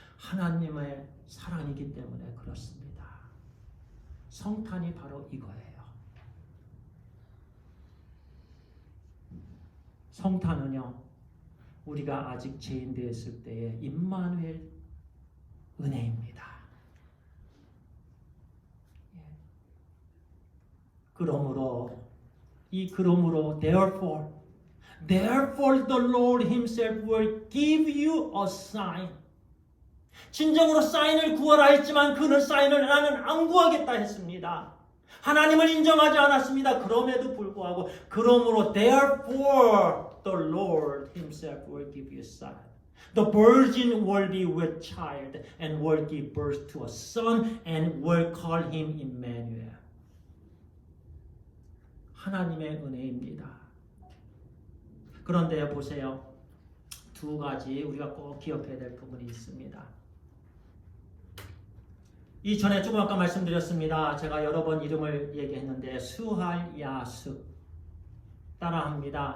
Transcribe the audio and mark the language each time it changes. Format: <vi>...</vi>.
<ko>하나님의 사랑이기 때문에 그렇습니다. 성탄이 바로 이거예요. 성탄은요, 우리가 아직 죄인 되었을 때의 임마누엘 은혜입니다. 그러므로</ko> <en>therefore the Lord himself will give you a sign.</en> <ko>진정으로 사인을 구하라 했지만 그는 사인을 나는 안 구하겠다 했습니다. 하나님을 인정하지 않았습니다. 그럼에도 불구하고, 그러므로</ko> <en>therefore the Lord himself will give you a sign. The virgin will be with child and will give birth to a son and will call him Emmanuel.</en> <ko>하나님의 은혜입니다. 그런데 보세요. 두 가지 우리가 꼭 기억해야 될 부분이 있습니다. 이전에 조금 아까 말씀드렸습니다. 제가 여러 번 이름을 얘기했는데 스알야스 따라합니다.</ko>